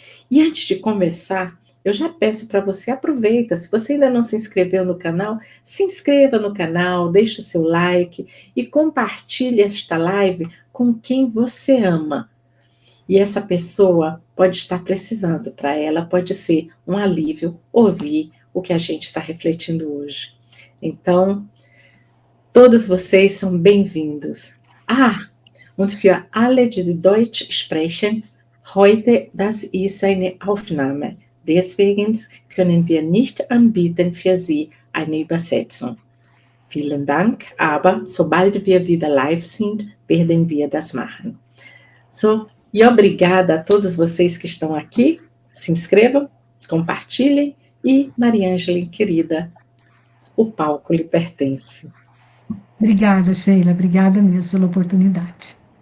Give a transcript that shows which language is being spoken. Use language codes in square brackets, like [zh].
[pt] E antes de começar, eu já peço para você, aproveita, se você ainda não se inscreveu no canal, se inscreva no canal, deixe o seu like e compartilhe esta live com quem você ama. E essa pessoa pode estar precisando, para ela pode ser um alívio ouvir o que a gente está refletindo hoje. Então, todos vocês são bem-vindos. [de] Und für alle, die Deutsch sprechen, heute das ist eine Aufnahme. Deswegen können wir nicht anbieten für Sie eine Übersetzung. Vielen Dank, aber sobald wir wieder live sind, werden wir das machen. [pt] E obrigada a todos vocês que estão aqui. Se inscrevam, compartilhem e, Maria Ângela, querida, o palco lhe pertence. Obrigada, Sheila. Obrigada mesmo pela oportunidade.